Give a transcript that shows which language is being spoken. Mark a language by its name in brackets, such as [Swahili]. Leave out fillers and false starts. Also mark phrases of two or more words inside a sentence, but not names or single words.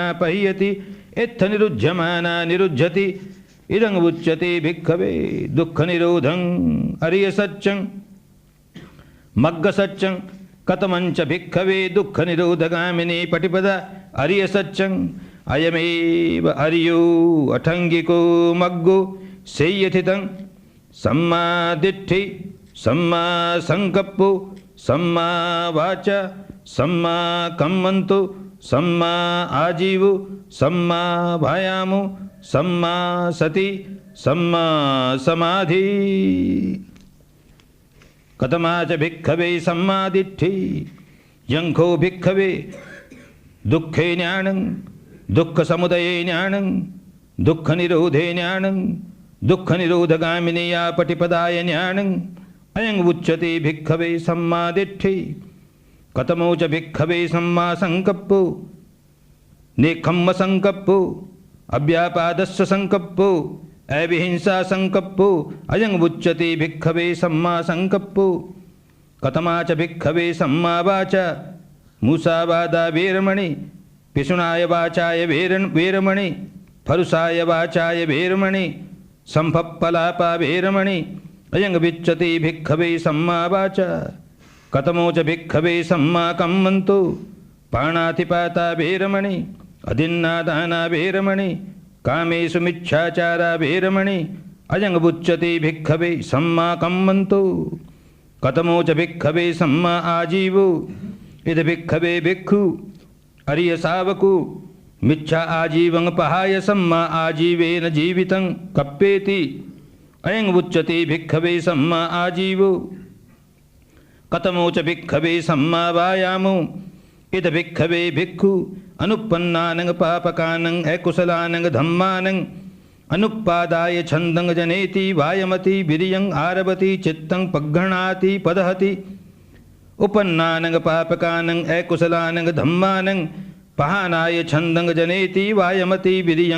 [Pali] पह्यति एत्थ निरुध्यमाना निरुध्यति इदं उच्यते भिक्खवे दुःख निरोधं अरिय सत्यं मग्ग सत्यं कतमंच भिक्खवे दुख निरोधगामिनी पटिपदा अरिय सच्चं अयमेव अरियो अठंगिको मग्गो सेयथितं सम्मा दिट्ठि सम्मा संकप्पो सम्मा वाचा सम्मा कम्मन्तो सम्मा आजीवो सम्मा वायामो सम्मा सति सम्मा समाधि। कतमा च भिक्खवे सम्मा दिट्ठि यंखो भिक्खवे दुःखे ज्ञानं दुःख समुदये ज्ञानं दुःख निरोधे ज्ञानं दुःख निरोधगामिनी या पटिपदाय ज्ञानं अयं उच्यते भिक्खवे सम्मा दिट्ठि। कतमो च भिक्खवे सम्मा संकप्पो नेखम्म संकप्पो अव्यापादस्य संकप्पो अविहिंसा संकप्पो अयं उच्यते भिक्खवे सम्मा संकप्पो। कतमा च भिक्खवे सम्मा वाचा मूसावादा वेरमणि पिशुनाय वाचाय वेरमणि फरुसाय वाचाय वेरमणि संभप्पलापा वेरमणि अयं विच्यते भिक्खवे सम्मा वाचा। कतमो च भिक्खवे सम्मा कम्मन्तो पाणातिपाता वेरमणि अदिन्नादाना वेरमणि कामेषु मिच्छाचारा वेरमणि अयं उच्यते भिक्खवे सम्मा कम्मन्तो। कतमो च भिक्खवे सम्मा आजीवो इद भिक्खवे भिक्खु अरिय सावको मिच्छा आजीवं पहाय सम्मा आजीवेन जीवितं कप्पेति अयं उच्यते भिक्खवे सम्मा आजीवो। कतमो च भिक्खवे सम्मा वायामो इद भिक्खवे भिक्खु अनुपन्नानं पापकानं अकुशलानं धम्मानं अनुपादाय छन्दं जनेति वायमति विरियं आरभति चित्तं पग्घणाति पदहति उपन्नानं पापकानं अकुशलानं धम्मानं पहानाय छन्दं जनेति वायमति विरियं